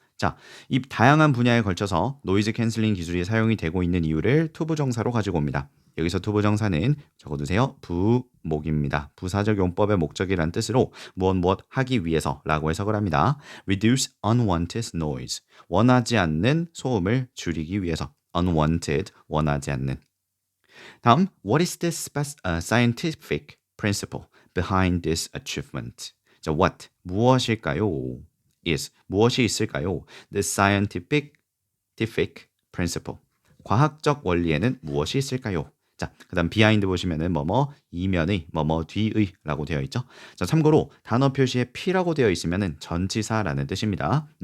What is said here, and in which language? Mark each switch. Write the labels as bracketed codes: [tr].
[ko] 자, 이 다양한 분야에 걸쳐서 노이즈 캔슬링 기술이 사용이 되고 있는 이유를 투부정사로 가지고 옵니다. 여기서 투부정사는 적어두세요. 부목입니다. 부사적 용법의 목적이란 뜻으로 무엇 하기 위해서라고 해석을 합니다. [en] Reduce unwanted noise, [ko] 원하지 않는 소음을 줄이기 위해서. unwanted, 원하지 않는. [en] 다음, what is the scientific principle behind this achievement? [ko] 자, what, 무엇일까요? is, 무엇이 있을까요? [en] The scientific principle, [ko] 과학적 원리에는 무엇이 있을까요? 자, 그 다음 behind 보시면은 뭐뭐 이면의, 뭐뭐 뒤의 라고 되어 있죠. 자, 참고로 단어 표시에 P라고 되어 있으면은 전치사라는 뜻입니다.